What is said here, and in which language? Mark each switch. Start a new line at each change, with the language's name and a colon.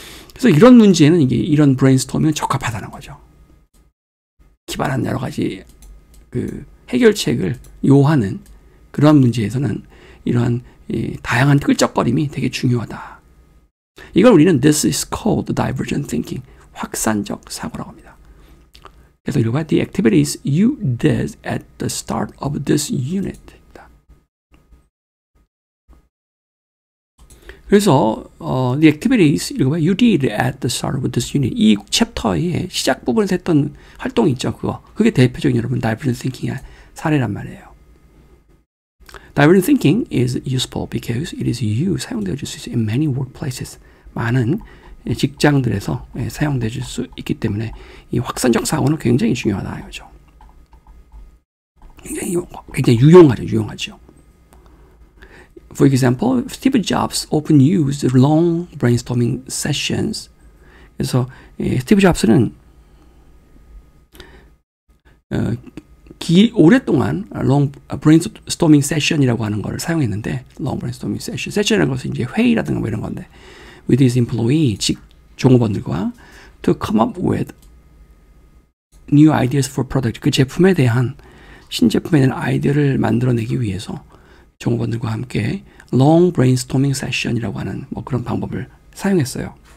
Korean: 그래서 이런 문제에는 이런 브레인스토밍은 적합하다는 거죠. 기발한 여러 가지 그 해결책을 요하는 그러한 문제에서는 이러한 다양한 끌적거림이 되게 중요하다. 이걸 우리는
English: This is called divergent thinking.
Korean: 확산적 사고라고 합니다. 그래서 이거
English: The activities you did at the start of this unit.
Korean: 그래서
English: the activities you did at the start of this unit
Korean: 이 챕터의 시작 부분에서 했던 활동이 있죠. 그게 대표적인 여러분 divergent thinking의 사례란 말이에요.
English: Divergent thinking is useful because it is used
Korean: 사용되어질 수 있어요.
English: In many workplaces
Korean: 많은 직장들에서 사용되어질 수 있기 때문에 이 확산적 사고는 굉장히 중요하다 이거죠. 굉장히 유용하죠.
English: For example, Steve Jobs often used long brainstorming sessions.
Korean: 그래서 스티브 잡스는 오랫동안 long brainstorming session이라고 하는 걸 사용했는데 long brainstorming session이라는 것은 이제 회의라든가 뭐 이런 건데
English: with his employee,
Korean: 종업원들과
English: to come up with new ideas for product.
Korean: 그 제품에 대한 신제품에 대한 아이디어를 만들어내기 위해서 종업원들과 함께 long brainstorming session이라고 하는 뭐 그런 방법을 사용했어요.